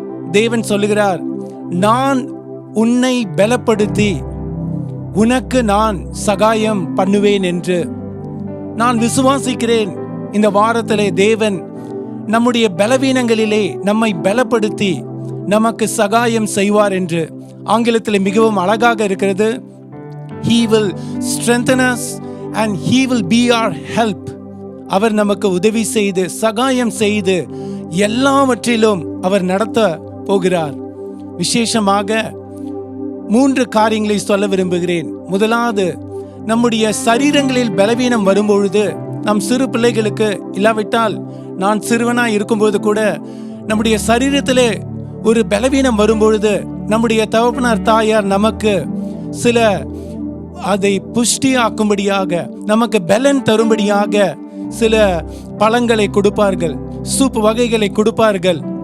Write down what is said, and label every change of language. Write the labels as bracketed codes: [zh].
[ta] தேவன் சொல்லுகிறார், நான் உன்னை பலப்படுத்தி உனக்கு நான் சகாயம் பண்ணுவேன் என்று. நான் விசுவாசிக்கிறேன் இந்த வாரத்திலே தேவன் நம்முடைய பலவீனங்களிலே நம்மை பலப்படுத்தி நமக்கு சகாயம் செய்வார் என்று. ஆங்கிலத்தில் மிகவும் அழகாக இருக்கிறது. [en] He will strengthen us and he will be our help. [ta] அவர் நமக்கு உதவி செய்து சகாயம் செய்து எல்லாவற்றிலும் அவர் நடத்த போகிறார். விசேஷமாக 3 காரியங்களை சொல்ல விரும்புகிறேன். முதலாவது, நம்முடைய சரீரங்களில் பலவீனம் வரும்பொழுது, நம் சிறு பிள்ளைகளுக்கு இல்லாவிட்டால் நான் சிறுவனாய் இருக்கும்போது கூட நம்முடைய சரீரத்திலே ஒரு பலவீனம் வரும்பொழுது நம்முடைய தகப்பனார் தாயார் நமக்கு சில அதை புஷ்டியாக்கும்படியாக நமக்கு பலன் தரும்படியாக சில பழங்களை கொடுப்பார்கள், சூப் வகைகளை கொடுப்பார்கள்.